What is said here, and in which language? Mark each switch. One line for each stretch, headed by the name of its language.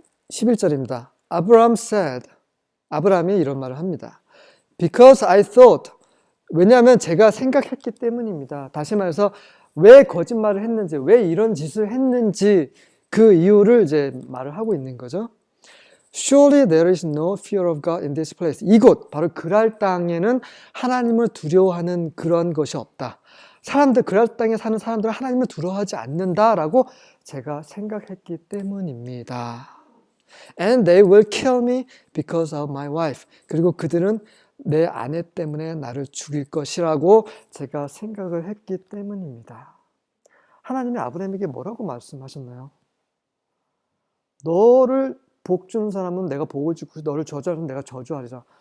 Korean: 11절입니다.
English: Abraham said,
Korean: 아브라함이 이런 말을 합니다.
English: Because I thought,
Korean: 왜냐하면 제가 생각했기 때문입니다. 다시 말해서 왜 거짓말을 했는지, 왜 이런 짓을 했는지 그 이유를 이제 말을 하고 있는 거죠.
English: Surely there is no fear of God in this place.
Korean: 이곳, 바로 그랄 땅에는 하나님을 두려워하는 그런 것이 없다. 그랄 땅에 사는 사람들은 하나님을 두려워하지 않는다라고 제가 생각했기 때문입니다.
English: And they will kill me because of my wife.
Korean: 그리고 그들은 내 아내 때문에 나를 죽일 것이라고 제가 생각을 했기 때문입니다. 하나님이 아브라함에게 뭐라고 말씀하셨나요? 너를 복 주는 사람은 내가 복을 주고 너를 저주하는 내가 저주하리라.